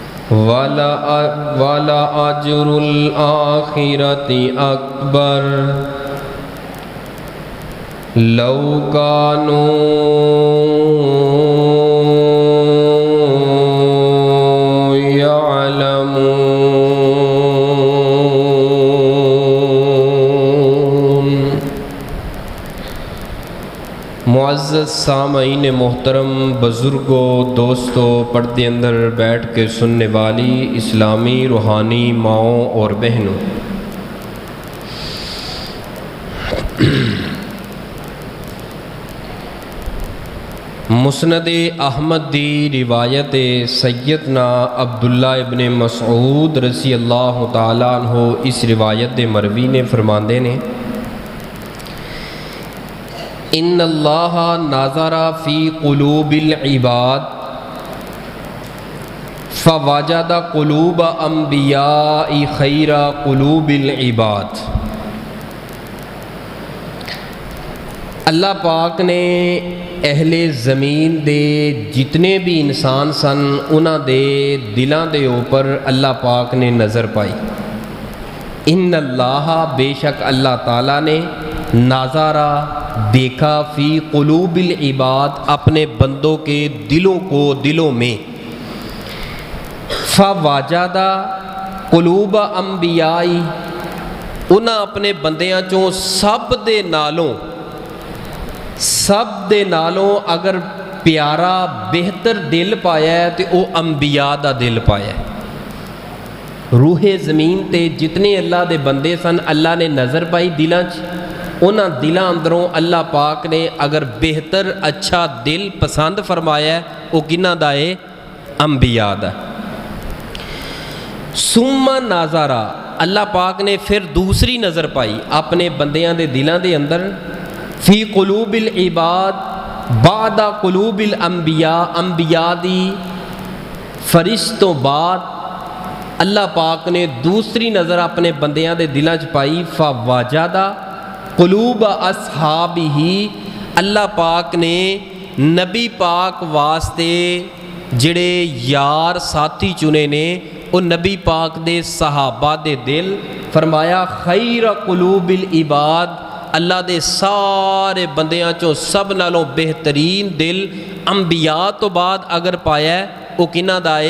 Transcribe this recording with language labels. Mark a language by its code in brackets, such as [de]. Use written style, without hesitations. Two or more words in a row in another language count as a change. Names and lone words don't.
[ar] وَلَا أَجْرُ الْآخِرَةِ أَكْبَرُ لَوْ كَانُوا يَعْلَمُونَ۔ [ur] معزز سامعین محترم، بزرگوں، دوستوں، پردے اندر بیٹھ کے سننے والی اسلامی روحانی ماؤں اور بہنوں، [pa] مسند احمد دی روایت سیدنا عبداللہ ابن مسعود [ar] رضی اللہ تعالیٰ عنہ [pa] اس روایت دے مروی نے فرماندے نے، [ar] ان اللہ نظر فی قلوب العباد فوجد قلوب انبیاء خیر قلوب العباد۔ [pa] اللہ پاک نے اہل زمین دے جتنے بھی انسان سن انہاں دے دلاں دے اوپر اللہ پاک نے نظر پائی۔ [ar] ان اللہ [ur] بے شک اللہ تعالیٰ نے نظارہ دیکھا [ar] فی قلوب العباد [ur] اپنے بندوں کے دلوں میں، [ar] فوجد قلوب انبیاء [pa] انہاں اپنے بندیاں چوں سب دے نالوں اگر پیارا بہتر دل پایا ہے تو وہ انبیاء دا دل پایا ہے۔ روح زمین تے جتنے اللہ دے بندے سن اللہ نے نظر پائی دلاں چ، انہاں دلاں اندروں اللہ پاک نے اگر بہتر اچھا دل پسند فرمایا ہے وہ کنہاں دا ہے؟ انبیاء دا۔ [ar] ثم نظرا [pa] اللہ پاک نے پھر دوسری نظر پائی اپنے بندیاں دے دلاں دے اندر، [ar] فی قلوب العباد بعد قلوب [pa] الانبیاء، انبیاء دی فرشتوں بعد اللہ پاک نے دوسری نظر اپنے بندیاں دے دلاں چ پائی، [ar] فوجد قلوب اصحابہ [pa] اللہ پاک نے نبی پاک واسطے جڑے یار ساتھی چنے نے وہ نبی پاک دے صحابہ دے دل، فرمایا [ar] خیر قلوب العباد [pa] اللہ دے سارے بندیاں چوں سب نالوں بہترین دل انبیاء تو بعد اگر پایا ہے وہ کنہ دا ہے؟